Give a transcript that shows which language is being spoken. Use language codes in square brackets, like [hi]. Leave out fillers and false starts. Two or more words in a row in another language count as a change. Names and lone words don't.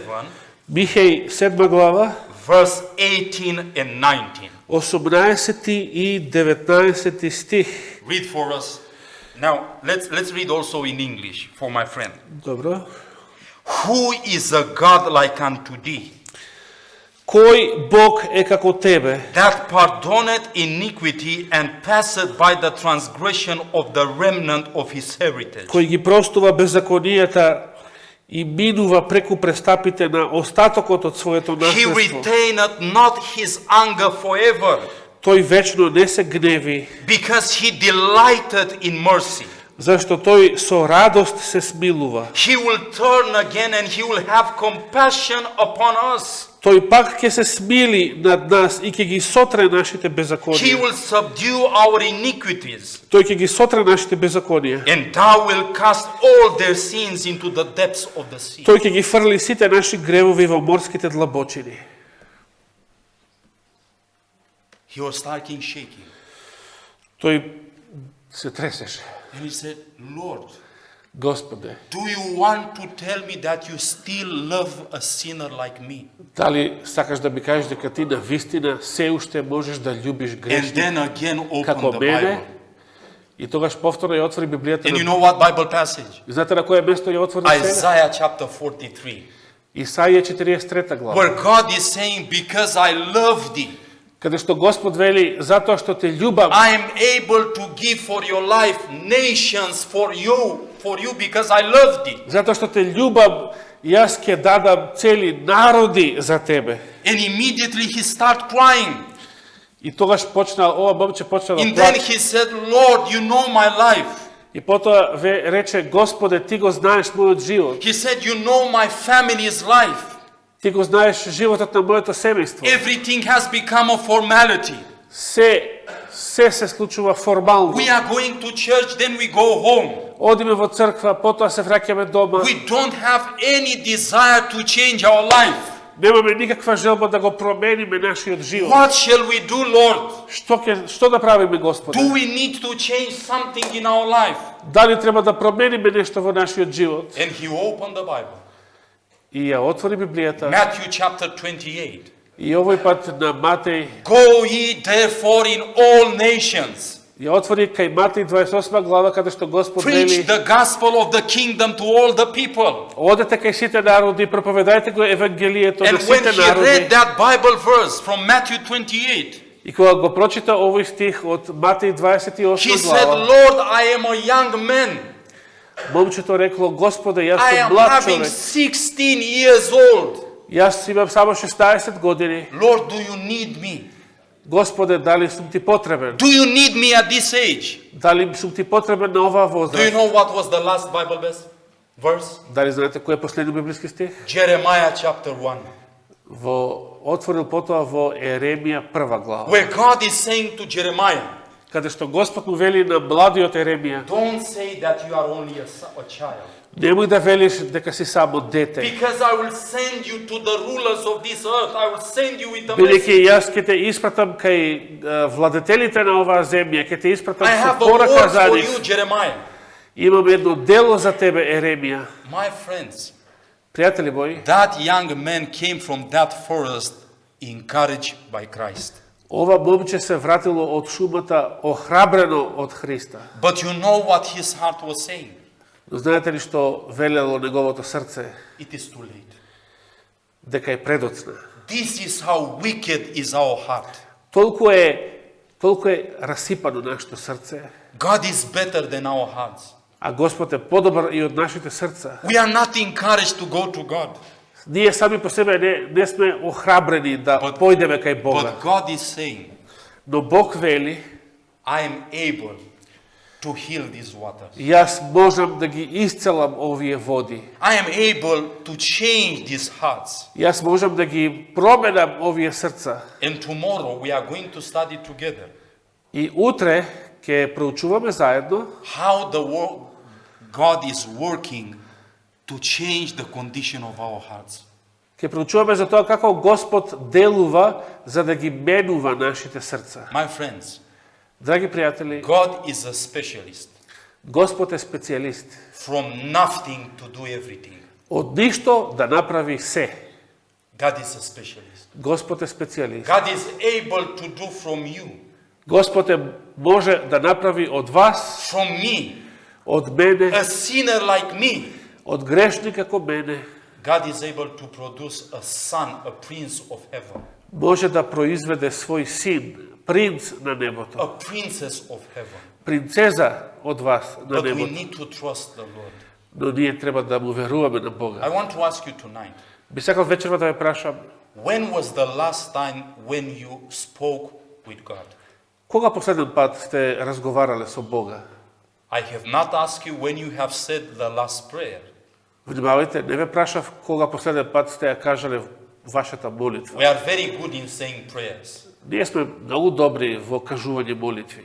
[mk] Михеј 7 глава, [en] verse 18 and 19. [mk] 18 и 19 стих. [en] Read for us. Now, let's read also in English for my friend. [mk] Добро. [en] Who is a God like unto thee, [mk] Кој Бог е како тебе, [en] that pardoneth iniquity and passeth by the transgression of the remnant of his heritage? [mk] кој ги простува беззаконијата и минува преку престапите на остатокот од своето [en] He [mk] наследство. [en] retaineth not his anger forever, [mk] Тој вечно не се гневи, [en] because he delighted in mercy. [mk] зашто тој со радост се смилува. [en] He will turn again and he will have compassion upon us. [mk] Тој пак ќе се смили над нас и ќе ги сотре нашите [en] He [mk] беззаконија. [en] will subdue our iniquities, [mk] Тој ќе ги сотре нашите беззаконија. [en] and thou will cast all their sins into the depths of the sea. [mk] Тој ќе ги фрли сите наши гревови во морските длабочини. [en] He was starting shaking. [mk] Тој се тресеше. [en] And he said, Lord, [mk] Господе, [en] do you want to tell me that you still love a sinner like me? [mk] дали сакаш да ми кажеш дека ти на вистина се уште можеш да љубиш [en] And [mk] грешник [en] then again open [mk] како [en] the [mk] мене? [en] Bible. [mk] И тогаш повторно ја отвори Библијата. [en] And you know what Bible passage? [mk] И знаете на кое место ја отвори сега? [en] Isaiah chapter 43. [mk] Исаија 43 глава. [en] Where God is saying, because I love thee, [mk] Каде што Господ вели, затоа што те љубам, [en] I am able to give for your life nations for you because I love thee. [mk] затоа што те љубам, јас ќе дадам цели народи за тебе. [en] And immediately he started crying. [mk] И тогаш ова момче почна да [en] And then [mk] плаче. [en] he said, Lord, you know my life. [mk] И потоа рече, Господе, ти го знаеш мојот живот. [en] He said, you know my family's life. [mk] Ти го знаеш животот на моето семејство. [en] Everything has become a formality. [mk] Се случува формално. [en] We are going to church, then we go home. [mk] Одиме во црква, потоа се враќаме дома. [en] We don't have any desire to change our life. [mk] Немаме никаква желба да го промениме нашиот живот. [en] What shall we do, Lord? [mk] Што да правиме, Господе? [en] Do we need to change something in our life? [mk] Дали треба да промениме нешто во нашиот живот? [en] And he opened the Bible. [mk] И ја отвори Библијата. [en] Matthew chapter 28. [mk] И овој пат на Матеј, [en] Go ye therefore in all nations. [mk] ја отвори кај Матеј 28 глава, каде што Господ [en] Preach [mk] вели: [en] the gospel of the kingdom to all the people. [mk] Одете кај сите народи, проповедајте го евангелието на [en] And when [mk] сите [en] he read [mk] народи. [en] that Bible verse from Matthew 28, [mk] И кога го прочита овој стих од Матеј 28 [en] he said, [mk] глава, [en] Lord, I am a young man. [mk] момчето рекло: Господе, јас [en] I [mk] сум [en] am [mk] млад [en] having [mk] човек. [en] 16 years old. [mk] Јас имам само 16 години. [en] Lord, do you need me? [mk] Господе, дали сум ти потребен? [en] Do you need me at this age? [mk] Дали сум ти потребен на оваа [en] Do you [mk] возраст? [en] know what was the last Bible verse? [mk] Дали знаете кој е последниот библиски стих? [en] Jeremiah chapter 1. [mk] Отворил потоа во Еремија 1 глава. [en] Where God is saying to Jeremiah, [mk] Каде што Господ му вели на младиот Еремија, [en] Don't say that you are only a child. немој да велиш дека си само дете. Because I will send you to the rulers of this earth. I will send you with a [mk] Бидејќи [en] message. [mk] јас ќе те испратам кај владетелите на оваа земја, ќе те испратам [en] I [mk] со [en] have a [mk] порака [en] word [mk] за [en] for [mk] нив. [en] you, Jeremiah. [mk] Имам едно дело за тебе, Еремија. [en] My friends, [mk] Пријатели мои, [en] that young man came from that forest encouraged by Christ. [mk] ова момче се вратило од шумата охрабрено од Христа. [en] But you know what his heart was saying? [mk] Но знаете ли што велело неговото срце? [en] It is too late. [mk] Дека е предоцна. [en] This is how wicked is our heart. [mk] Толку е расипано нашето срце, [en] God is better than our hearts. [mk] а Господ е подобар и од нашите срца. [en] We are not encouraged to go to God. [mk] Ние сами по себе не сме охрабрени да појдеме кај Бога. [en] But God is saying, [mk] Но Бог вели, [en] I am able to heal these waters. [mk] јас можам да ги исцелам овие води. [en] I am able to change these hearts. [mk] Јас можам да ги променам овие срца. [en] And tomorrow we are going to study together [mk] И утре ќе проучуваме заедно [en] how God is working to change the condition of our hearts. [mk] ќе проучуваме за тоа како Господ делува за да ги менува нашите срца. [en] My friends, [mk] Драги пријатели, [en] God is a specialist. [mk] Господ е специјалист. [en] From nothing to do everything. [mk] Од ништо да направи се. [en] God is a specialist. [mk] Господ е специјалист. [en] God is able to do from you, [mk] Господ може да направи од вас, [en] from me, [mk] од мене, [en] a sinner like me. [mk] од грешник како мене, [en] God is able to produce a son, a prince of heaven, [mk] може да произведе свој син, принц на небото, [en] a princess of heaven. [mk] принцеза од вас на [en] But we [mk] небото. [en] need to trust the Lord. [mk] Но ние треба да му веруваме на [en] I [mk] Бога. [en] want to ask you tonight, [mk] Би сакал вечерва да ве прашам, [en] when was the last time when you spoke with God? [mk] кога последен пат сте разговарале со Бога? [en] I have not asked you when you have said the last prayer. [mk] Внимавајте, не ве прашав кога последен пат сте ја кажале вашата молитва. [en] We are very good in saying prayers. [mk] Ние сме многу добри во кажување молитви.